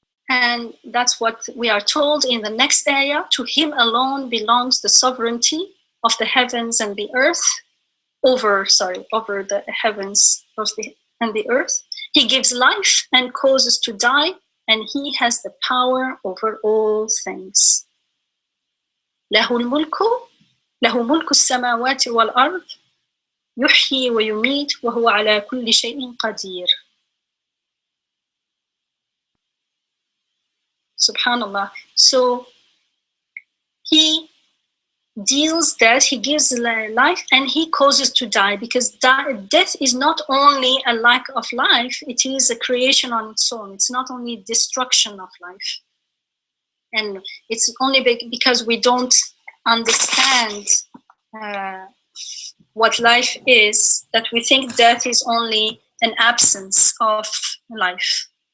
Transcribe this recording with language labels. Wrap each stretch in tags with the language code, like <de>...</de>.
<en>And that's what we are told in the next ayah. To him alone belongs the sovereignty of the heavens and the earth, over the heavens and the earth. He gives life and causes to die, and he has the power over all things.</en> <ar>له الملك له ملك السماوات والأرض يحيي ويميت وهو على كل شيء قدير. Subhanallah.</ar> <en>So he deals death, he gives life, and he causes to die, because death is not only a lack of life, it is a creation on its own. It's not only destruction of life. And it's only because we don't understand what life is that we think death is only an absence of life.</en>